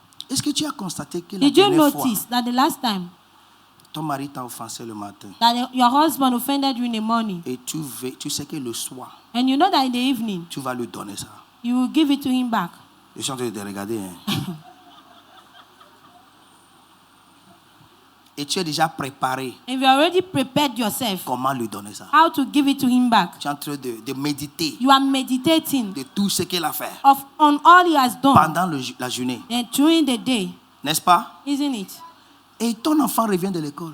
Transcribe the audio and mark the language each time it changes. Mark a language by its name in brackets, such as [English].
[French] Est-ce que tu as constaté que la [English] Did you [French] dernière fois, [English] notice that the last time [French] ton mari t'a offensé le matin [English] that your husband offended you in the morning, [French] et tu sais que le soir, [English] and you know that in the evening [French] tu vas lui donner ça? [English] you will give it to him back? [French] Je suis en train de te regarder. Hein. Et tu es déjà préparé [English] And you already prepared yourself [French] comment lui donner ça. [English] how to give it to him back. [French] Tu es en train de méditer [English] You are meditating [French] de tout ce qu'il a fait [English] on all he has done [French] pendant la journée. [English] and during the day, [French] N'est-ce pas? [English] isn't it? [French] Et ton enfant revient de l'école.